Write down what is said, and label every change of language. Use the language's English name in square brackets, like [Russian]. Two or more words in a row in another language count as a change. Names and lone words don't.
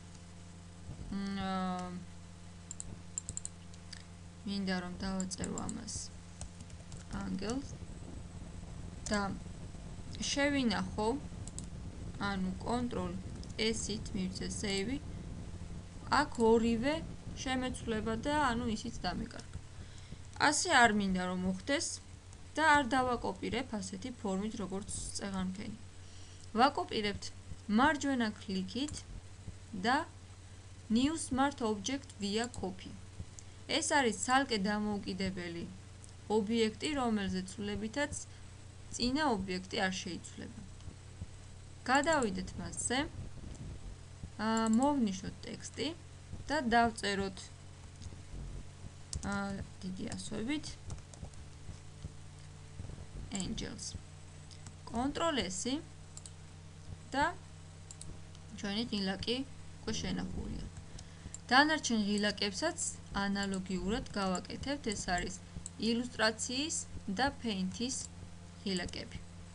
[Georgian] მინდა რომ დავაწერო ამას angles და შევინახო, ანუ control S-ით მივცე save, აქ ორივე შემეცვლება და ანუ ისიც დამეკარგა. ასე არ მინდა რომ მოხდეს და არ დავაკოპირებ ასეთი ფორმით, როგორც წეღანქენი. ვაკოპირებთ მარჯვენა კლიკით და [English] new smart object via copy. [Georgian] ეს არის ცალკე დამოუკიდებელი ობიექტი, რომელზეც ცვლილებითაც წინა ობიექტი არ შეიცვლება. გადავიდეთ მასზე, მოვნიშნოთ ტექსტი და დავწეროთ დიდი ასოებით angels. Ctrl S და ჩვენი ღილაკი უკვე შენახულია. დანარჩენ ღილაკებსაც ანალოგიურად გავაკეთებთ, ეს არის ილუსტრაციის და Paint-ის ღილაკები.